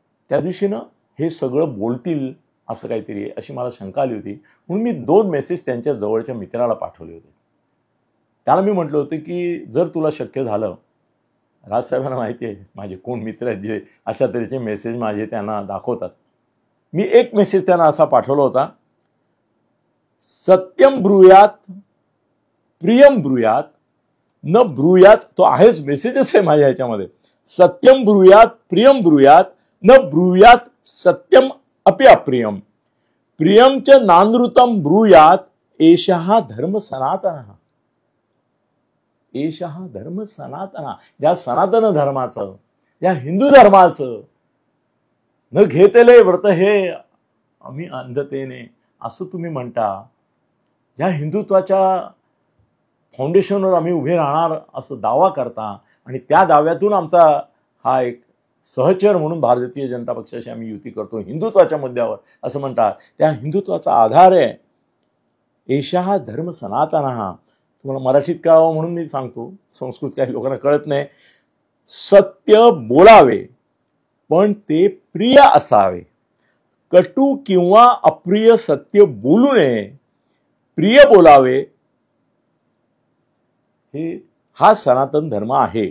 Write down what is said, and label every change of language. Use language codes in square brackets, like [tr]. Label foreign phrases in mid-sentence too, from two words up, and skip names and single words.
[mr] त्या दिवशीनं हे सगळं बोलतील असं काहीतरी अशी मला शंका आली होती. म्हणून मी 2 मेसेज त्यांच्या जवळच्या मित्राला पाठवले होते. त्याला मी म्हटलं होतं की जर तुला शक्य झालं, राजसाहेबांना माहिती आहे माझे कोण मित्र आहेत जे अशा तऱ्हेचे मेसेज माझे त्यांना दाखवतात. मी एक मेसेज त्यांना असा पाठवला होता, [sa] सत्यम ब्रूयात प्रियम ब्रूयात न ब्रूयात, [mr] तो आहेच मेसेजच आहे माझ्या ह्याच्यामध्ये, [sa] सत्यम ब्रूयात प्रियम ब्रूयात न ब्रूयात सत्यम अपि अप्रियम प्रियम च नानृतम ब्रूयात एषः धर्म सनातनः. एषः धर्म सनातनः, [mr] ज्या सनातन धर्माचं, या हिंदू धर्माचं न घेतले व्रत हे आम्ही अंधतेने असं तुम्ही म्हणता, ज्या हिंदुत्वाच्या फाउंडेशनवर आम्ही उभे राहणार असं दावा करता आणि त्या दाव्यातून आमचा हा एक सहचर म्हणून भारतीय जनता पक्षाशी आम्ही युती करतो हिंदुत्वाच्या मुद्द्यावर असं म्हणतात, त्या हिंदुत्वाचा आधार आहे [sa] एषः धर्म सनातनः. [mr] तुम्हाला मराठीत कळावं म्हणून मी सांगतो, संस्कृत काही लोकांना कळत नाही. सत्य बोलावे पण ते प्रिय असावे, कटू किंवा अप्रिय सत्य बोलू नये, प्रिय बोलावे, हे हा सनातन धर्म आहे.